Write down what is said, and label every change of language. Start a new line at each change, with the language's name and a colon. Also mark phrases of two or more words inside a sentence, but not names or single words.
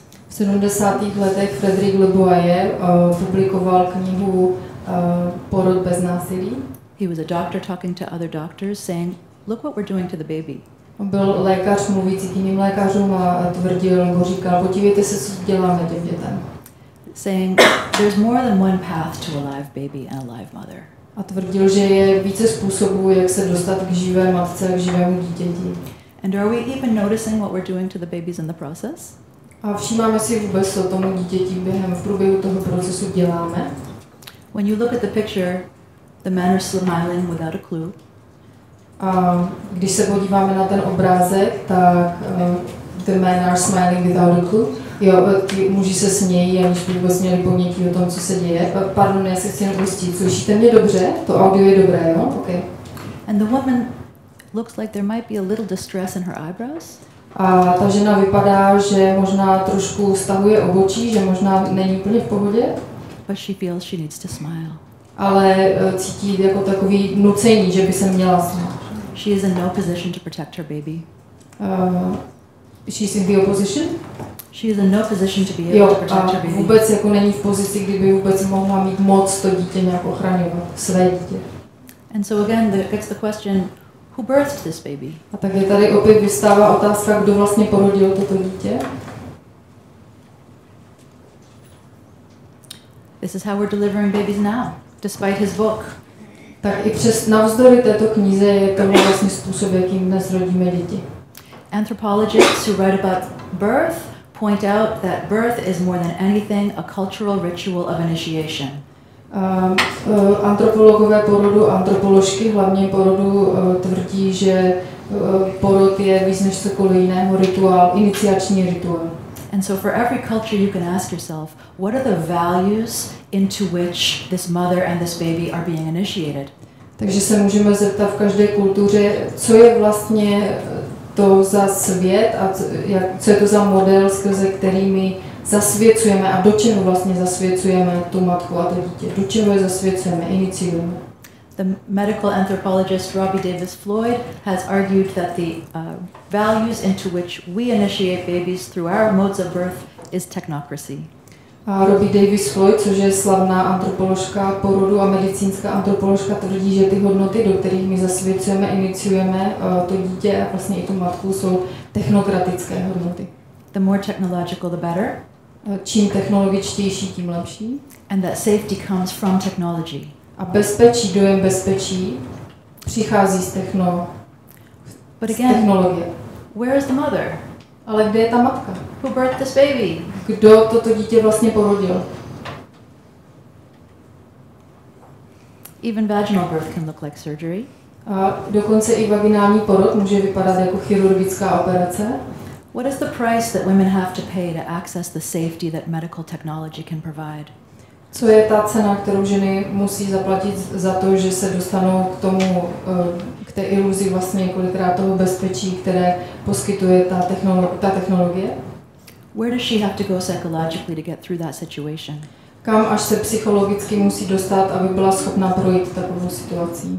Czech: V 70. letech Frederick Leboyer publikoval knihu Porod bez násilí.
English: He was a doctor talking to other doctors saying, look what we're doing to the baby.
Czech: On byl lékař mluvící k jiným lékařům a říkal, podívejte se, co děláme těm dětem.
English: Saying, there's more than one path to a live baby and a live mother.
Czech: A tvrdil, že je více způsobů, jak se dostat k živé matce, k živému dítěti.
English: And are we even noticing what we're doing to the babies in the process?
Czech: A všímáme si vůbec, co tomu dítěti v průběhu toho procesu děláme.
English: When you look at the picture, the men are smiling without a clue.
Czech: A když se podíváme na ten obrázek, tak
English: the men are smiling without a clue.
Czech: Jo, ti muži se smějí, aniž by vůbec měli ponětí o tom, co se děje. Pardon, já se chci jen ujistit. Slyšíte mě dobře? To audio je dobré, jo? Okay.
English: And the woman looks like there might be a little distress in her eyebrows.
Czech: A ta žena vypadá, že možná trošku stahuje obočí, že možná není úplně v pohodě.
English: But she feels she needs to smile.
Czech: Ale cítí jako takový nucení, že by se měla smát.
English: She is in no position to protect her baby. She's in the opposition? She is in no position to be able to protect her baby.
Czech: Vůbec jako není v pozici, kdyby vůbec mohla mít moc to dítě nějak ochraňovat, své dítě.
English: And so again, gets the question, who birthed this baby?
Czech: A tak je tady opět vystává otázka, kdo vlastně porodil toto dítě.
English: This is how we're delivering babies now, despite his book.
Czech: Tak i přes navzdory této knize je to vlastně způsob, jakým dnes rodíme děti.
English: Anthropologists who write about birth point out that birth is more than anything a cultural ritual of initiation.
Czech: Antropologové porodu, antropoložky hlavně porodu tvrdí, že porod je víc než cokoliv jiného rituál, iniciační rituál.
English: And so for every culture you can ask yourself, what are the values into which this mother and this baby are being initiated?
Czech: Takže se můžeme zeptat v každé kultuře, co je vlastně to za svět a co je to za model, skrze který my zasvěcujeme a do čeho vlastně zasvěcujeme tu matku a to dítě. Do čeho je zasvěcujeme, iniciujeme.
English: The medical anthropologist Robbie Davis Floyd has argued that the values into which we initiate babies through our modes of birth is technocracy.
Czech: A Robbie Davis Floyd, což je slavná antropoložka porodu a medicínská antropoložka, tvrdí, že ty hodnoty, do kterých my zasvěcujeme, iniciujeme to dítě a vlastně i tu matku, jsou technokratické hodnoty.
English: The more technological, the better.
Czech: Čím technologičtější, tím lepší.
English: And that safety comes from technology.
Czech: A bezpečí, dojem bezpečí přichází z technologie.
English: Where is the mother?
Czech: Ale kde je ta matka?
English: Who birthed this baby?
Czech: Kdo toto dítě vlastně porodil?
English: Even vaginal birth can look like surgery.
Czech: A dokonce i vaginální porod může vypadat jako chirurgická operace.
English: What is the price that women have to pay to access the safety that medical technology can provide?
Czech: Co je ta cena, kterou ženy musí zaplatit za to, že se dostanou k tomu, k té iluzi vlastně kolikrát toho bezpečí, které poskytuje ta technologie?
English: Where does she have to go psychologically to get through that situation?
Czech: Kam až se psychologicky musí dostat, aby byla schopna projít takovou situací?